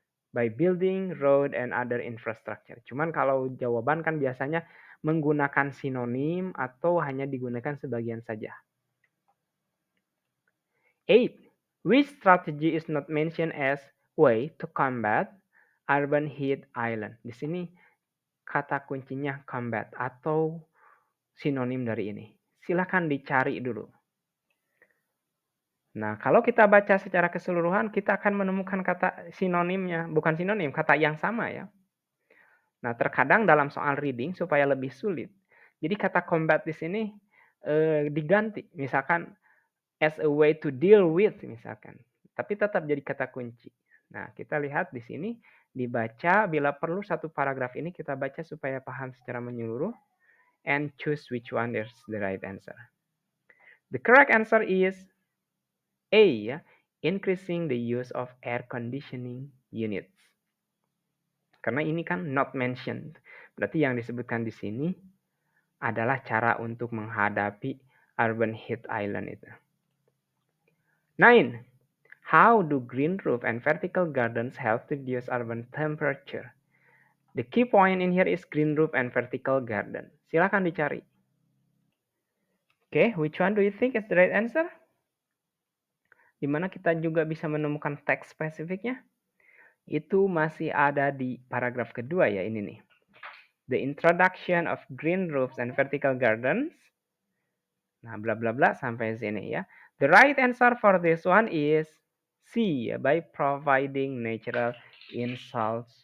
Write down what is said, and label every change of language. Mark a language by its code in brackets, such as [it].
[en] By building, road, and other infrastructure. [id] Cuman kalau jawaban kan biasanya menggunakan sinonim atau hanya digunakan sebagian saja. [en] 8. Which strategy is not mentioned as way to combat urban heat island? [id] Di sini kata kuncinya combat atau sinonim dari ini. Silakan dicari dulu. Nah, kalau kita baca secara keseluruhan, kita akan menemukan kata sinonimnya. Bukan sinonim, kata yang sama ya. Nah, terkadang dalam soal reading supaya lebih sulit. Jadi kata combat di sini diganti. [en] Misalkan as a way to deal with misalkan. [id] Tapi tetap jadi kata kunci. Nah, kita lihat di sini dibaca bila perlu satu paragraf ini kita baca supaya paham secara menyeluruh [en] and choose which one is the right answer. The correct answer is A ya, increasing the use of air conditioning units. [id] Karena ini kan not mentioned. Berarti yang disebutkan di sini adalah cara untuk menghadapi urban heat island itu. 9. [en] How do green roof and vertical gardens help to reduce urban temperature? The key point in here is green roof and vertical garden. [id] Silakan dicari. [en] Okay, which one do you think is the right answer? [id] Di mana kita juga bisa menemukan teks spesifiknya? Itu masih ada di paragraf kedua ya, ini nih. [en] The introduction of green roofs and vertical gardens. [id] Nah, bla bla bla sampai sini ya. [en] The right answer for this one is C, by providing natural insulation.